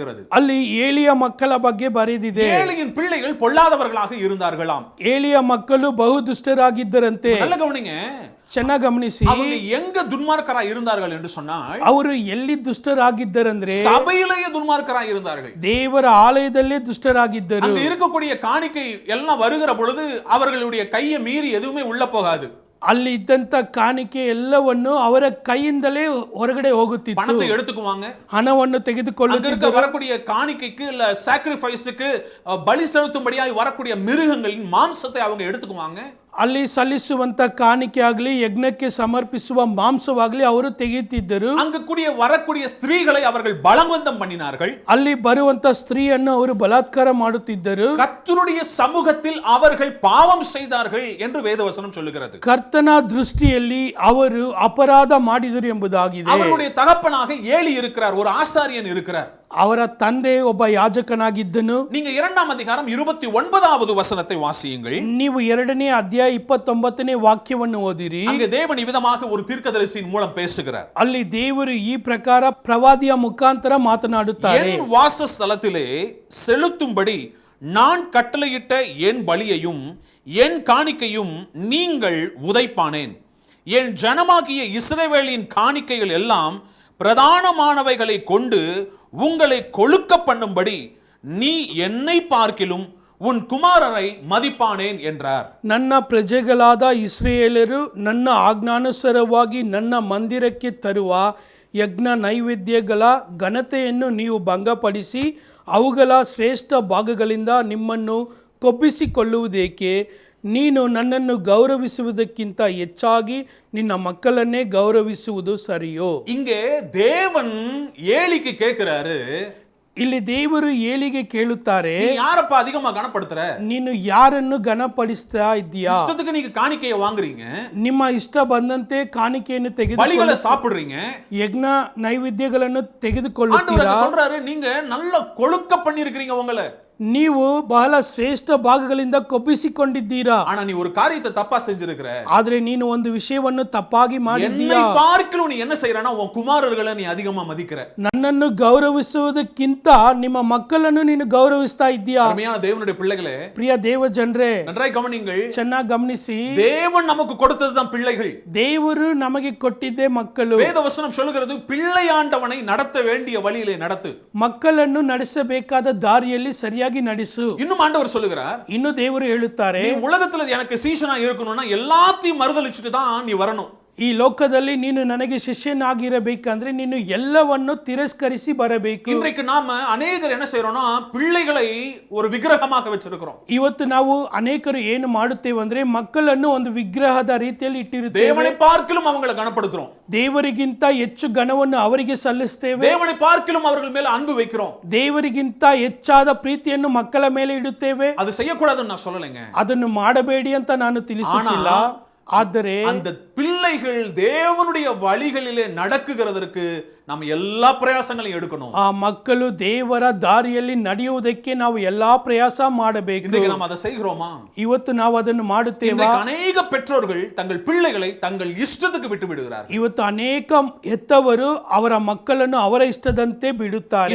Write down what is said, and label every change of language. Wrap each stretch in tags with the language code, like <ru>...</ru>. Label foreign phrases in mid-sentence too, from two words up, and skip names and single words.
<kn>ಅಲ್ಲಿ ಏಲಿಯ ಮಕ್ಕಳ ಬಗ್ಗೆ ಬರೆದಿದೆ.</kn> <ta>ஏலியின் பிள்ளைகள் பொல்லாதவர்களாக இருந்தார்களாம்.</ta> <kn>ಏಲಿಯ ಮಕ್ಕಳು ಬಹು ದುಷ್ಟರಾಗಿದ್ದರಂತೆ.</kn> <ta>நல்ல கவனிங்க,</ta> <kn>ಚೆನ್ನಾಗಿ ಗಮನಿಸಿ,</kn> <ta>அவங்க எங்க துன்மார்க்கரா இருந்தார்கள் என்று சொன்னால்</ta> <kn>ಅವರು ಎಲ್ಲಿ ದುಷ್ಟರಾಗಿದ್ದರಂದ್ರೆ</kn> <ta>சபையிலேயே துன்மார்க்கரா இருந்தார்கள்.</ta> <kn>ದೇವರ ಆಲಯದಲ್ಲೇ ದುಷ್ಟರಾಗಿದ್ದರು.</kn> <ta>அங்க இருக்கக்கூடிய காணிக்கை எல்லாம் வருகிற பொழுது அவர்களுடைய கையை மீறி எதுவுமே உள்ள போகாது.</ta> <kn>ಅಲ್ಲಿ ಇದ್ದಂತ ಕಾಣಿಕೆ ಎಲ್ಲವನ್ನು ಅವರ ಕೈಯಿಂದಲೇ ಹೊರಗಡೆ ಹೋಗುತ್ತಿತ್ತು.</kn> <ta>பணத்தை எடுத்துக்குவாங்க,</ta> <kn>ಹಣವನ್ನು</kn> <ta>அங்க இருக்க</ta> <kn>ತೆಗೆದುಕೊಳ್ಳುತ್ತಿದ್ದರು.</kn> <ta>வரக்கூடிய காணிக்கைக்கு இல்ல சாக்ரிஃபைஸுக்கு பலி செலுத்தும்படியாய் வரக்கூடிய மிருகங்களின் மாம்சத்தை அவங்க எடுத்துக்குவாங்க.</ta> <kn>ಅಲ್ಲಿ ಸಲ್ಲಿಸುವಂತ ಕಾಣಿಕೆ ಆಗಲಿ ಯಜ್ಞಕ್ಕೆ ಸಮರ್ಪಿಸುವ ಮಾಂಸವಾಗಲಿ ಅವರು ತೆಗೆಯುತ್ತಿದ್ದರು.</kn> <ta>அங்க வரக்கூடிய ஸ்திரீகளை அவர்கள் பலவந்தம் பண்ணினார்கள்.</ta> <kn>ಅಲ್ಲಿ ಬರುವಂತ ಸ್ತ್ರೀಯನ್ನು ಅವರು ಬಲಾತ್ಕಾರ ಮಾಡುತ್ತಿದ್ದರು.</kn> <ta>கர்த்தருடைய சமூகத்தில் அவர்கள் பாவம் செய்தார்கள் என்று வேதவசனம் சொல்லுகிறது.</ta> <kn>ಕರ್ತನ ದೃಷ್ಟಿಯಲ್ಲಿ ಅವರು ಅಪರಾಧ ಮಾಡಿದರು ಎಂಬುದಾಗಿದೆ.</kn> <ta>அவருடைய தகப்பனாக ஏலி இருக்கிறார், ஒரு ஆசாரியன் இருக்கிறார்.</ta> <kn>ಅವರ ತಂದೆ ಒಬ್ಬ ಯಾಜಕನಾಗಿದ್ದನು.</kn> <ta>நீங்க 2ஆம் அதிகாரம் 29வது வசனத்தை வாசியுங்கள்.</ta> <kn>ನೀವು 2ನೇ ಅಧ್ಯಾಯ 29ನೇ ವಾಕ್ಯವನ್ನು ಓದಿರಿ.</kn> <ta>அங்கே தேவன் விதமாக ஒரு தீர்க்கதரிசியின் மூலம் பேசுகிறார்.</ta> <kn>ಅಲ್ಲಿ ದೇವರು ಈ ಪ್ರಕಾರ ಪ್ರವಾದಿಯ ಮುಖಾಂತರ ಮಾತನಾಡುತ್ತಾರೆ.</kn> <ta>என் வாசஸ்தலத்திலே செலுத்தும்படி நான் கட்டளையிட்ட என் பலியையும் என் காணிக்கையும் நீங்கள் உதைப்பானேன். என் ஜனமாகிய இஸ்ரவேலின் காணிக்கைகள் எல்லாம் பிரதானமானவைகளை கொண்டு உங்களை கொழுக்க பண்ணும்படி நீ என்னை பார்க்கிலும் உன் குமாரரை மதிப்பானேன் என்றார்.</ta> <kn>ನನ್ನ ಪ್ರಜೆಗಳಾದ ಇಸ್ರಾಯೇಲರು ನನ್ನ ಆಜ್ಞಾನುಸಾರವಾಗಿ ನನ್ನ ಮಂದಿರಕ್ಕೆ ತರುವ ಯಜ್ಞ ನೈವೇದ್ಯಗಳ ಘನತೆಯನ್ನು ನೀವು ಭಂಗಪಡಿಸಿ ಅವುಗಳ ಶ್ರೇಷ್ಠ ಭಾಗಗಳಿಂದ ನಿಮ್ಮನ್ನು ಕೊಬ್ಬಿಸಿಕೊಳ್ಳುವುದೇಕೆ? ನೀನು ನನ್ನನ್ನು ಗೌರವಿಸುವುದಕ್ಕಿಂತ ಹೆಚ್ಚಾಗಿ ನಿನ್ನ ಮಕ್ಕಳನ್ನೇ ಗೌರವಿಸುವುದು ಸರಿಯೋ?</kn> <ta>இங்கே தேவன் ஏலிக்கு கேட்கிறாரு,</ta> <kn>ಇಲ್ಲಿ ದೇವರು ಏಲಿಗೆ ಕೇಳುತ್ತಾರೆ,</kn> <ta>நீ யாரப்பா அதிகமா கனப்படுத்துற?</ta> <kn>ನೀನು ಯಾರನ್ನು ಘನಪಡಿಸ್ತಾ ಇದ್ದೀಯಾ?</kn> <ta>இஷ்டத்துக்கு நீங்க காணிக்கையை வாங்குறீங்க,</ta> <kn>ನಿಮ್ಮ ಇಷ್ಟ ಬಂದಂತೆ ಕಾಣಿಕೆಯನ್ನು</kn> <ta>பலிகளை</ta> <kn>ತೆಗೆದುಕೊಳ್ಳಿ</kn> <ta>சாப்பிடுறீங்க.</ta> <kn>ಯಜ್ಞ ನೈವೇದ್ಯಗಳನ್ನು</kn> <ta>ஆண்டவர்</ta> <kn>ತೆಗೆದುಕೊಳ್ಳುತ್ತೀರಾ?</kn> <ta>அங்க சொல்றாரு, நீங்க நல்ல கொழுக்க பண்ணிருக்கிறீங்க உங்களை.</ta> <kn>ನೀವು ಬಹಳ ಶ್ರೇಷ್ಠ ಭಾಗಗಳಿಂದ ಕೊಬ್ಬಿಸಿಕೊಂಡಿದ್ದೀರಾ.</kn> <ta>ஆனா நீ ஒரு காரியத்தை தப்பா செஞ்சிருக்கிற.</ta> <kn>ಆದ್ರೆ ನೀನು ಒಂದು ವಿಷಯವನ್ನು ತಪ್ಪಾಗಿ</kn> <ta>என்னை</ta> <kn>ಮಾಡಿದ್ದೀಯಾ.</kn> <ta>பார்க்கலும் நீ என்ன செய்யறனா, உன் குமாரர்களை நீ அதிகமா மதிக்கிற.</ta> <kn>ನನ್ನನ್ನು ಗೌರವಿಸುವುದಕ್ಕಿಂತ ನಿಮ್ಮ ಮಕ್ಕಳನ್ನು ನೀನು ಗೌರವಿಸ್ತಾ ಇದ್ದೀಯಾ.</kn> <ta>அருமையான தேவனுடைய பிள்ளைகளே,</ta> <kn>ಪ್ರಿಯ ದೇವ ಜನರೇ,</kn> <ta>நன்றாய் கவனிங்கள்.</ta> <kn>ಚೆನ್ನಾಗಿ ಗಮನಿಸಿ,</kn> <ta>தேவன் நமக்கு கொடுத்ததுதான் பிள்ளைகள்.</ta> <kn>ದೇವರು ನಮಗೆ ಕೊಟ್ಟಿದ್ದೇ ಮಕ್ಕಳು.</kn> <ta>வேதவசனம் சொல்லுகிறது, பிள்ளையாண்டவனை நடத்த வேண்டிய வழியிலே நடத்து.</ta> <kn>ಮಕ್ಕಳನ್ನು ನಡೆಸಬೇಕಾದ ದಾರಿಯಲ್ಲಿ ಸರಿಯಾಗಿ ನಡೆಸು.</kn> <ta>இன்னும் ஆண்டவர் சொல்லுகிறார்,</ta> <kn>ಇನ್ನು ದೇವರು ಹೇಳುತ್ತಾರೆ,</kn> <ta>நீ உலகத்துல எனக்கு சீஷனா இருக்கணும்னா எல்லாத்தையும் மறுதலிச்சுட்டு தான் நீ வரணும்.</ta> <kn>ಈ ಲೋಕದಲ್ಲಿ ನೀನು ನನಗೆ ಶಿಷ್ಯನಾಗಿರಬೇಕಂದ್ರೆ ನೀನು ಎಲ್ಲವನ್ನು ತಿರಸ್ಕರಿಸಿ ಬರಬೇಕು.</kn> <ta>இன்றைக்கு நாம அநேகர் என்ன செய்யறோம்னா, பிள்ளைகளை ஒரு விக்கிரகமாக வச்சிருக்கிறோம்.</ta> <kn>ಇವತ್ತು ನಾವು ಅನೇಕರು ಏನು ಮಾಡುತ್ತೇವೆ ಅಂದ್ರೆ ಮಕ್ಕಳನ್ನು ಒಂದು ವಿಗ್ರಹದ ರೀತಿಯಲ್ಲಿ ಇಟ್ಟಿರುತ್ತೇವೆ.</kn> <ta>தேவனை பார்க்கிலும் அவங்களை கனப்படுத்துறோம்.</ta> <kn>ದೇವರಿಗಿಂತ ಹೆಚ್ಚು ಘನವನ್ನು ಅವರಿಗೆ ಸಲ್ಲಿಸ್ತೇವೆ.</kn> <ta>தேவனை பார்க்கிலும் அவர்கள் மேல அன்பு வைக்கிறோம்.</ta> <kn>ದೇವರಿಗಿಂತ ಹೆಚ್ಚಾದ ಪ್ರೀತಿಯನ್ನು ಮಕ್ಕಳ ಮೇಲೆ ಇಡುತ್ತೇವೆ.</kn> <ta>அது செய்யக்கூடாதுன்னு நான் சொல்லலைங்க.</ta> <kn>ಅದನ್ನು ಮಾಡಬೇಡಿ ಅಂತ ನಾನು ತಿಳಿಸುತ್ತಿಲ್ಲ. ಆದರೆ</kn> <ta>அந்த பிள்ளைகள் தேவனுடைய வழிகளிலே நடக்குகிறதற்கு நாம் எல்லா பிரயாசங்களையும் எடுக்கணும்.</ta> <kn>ಆ ಮಕ್ಕಳು ದೇವರ ದಾರಿಯಲ್ಲಿ ನಡೆಯುವುದಕ್ಕೆ ನಾವು ಎಲ್ಲಾ ಪ್ರಯಾಸ ಮಾಡಬೇಕು.</kn> <ta>இன்றைக்கு நாம் அதை செய்கிறோமா?</ta> <kn>ಇವತ್ತು ನಾವು ಅದನ್ನು ಮಾಡುತ್ತೇವಾ?</kn> <ta>அநேக பெற்றோர்கள் தங்கள் பிள்ளைகளை தங்கள் இஷ்டத்துக்கு விட்டு விடுகிறார்கள்.</ta> <kn>ಇವತ್ತು ಅನೇಕ ಹೆತ್ತವರು ಅವರ ಮಕ್ಕಳನ್ನು ಅವರ ಇಷ್ಟದಂತೆ ಬಿಡುತ್ತಾರೆ.</kn>